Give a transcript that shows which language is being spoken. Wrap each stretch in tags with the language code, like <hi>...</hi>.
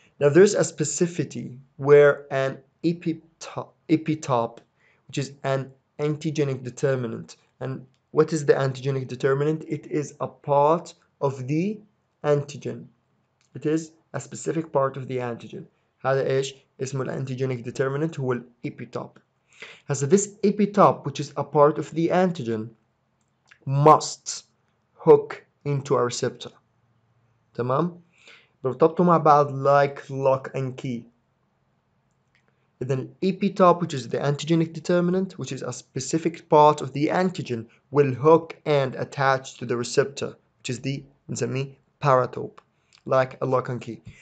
<en>Now, there's a specificity where an epitope, which is an antigenic determinant. And what is the antigenic determinant? It is a part of the antigen. It is a specific part of the antigen.</en> <ar>هذا إيش؟ اسمه الانتيجينيك determinant هو الepitope.</ar> <en>So this epitope, which is a part of the antigen, must hook into a receptor.</en> <ar>تمام؟ بيرتبطوا مع بعض</ar> <en>like lock and key. Then epitope, which is the antigenic determinant, which is a specific part of the antigen, will hook and attach to the receptor, which is the</en> <ar>نسميه</ar> <en>paratope, like a lock and key.</en>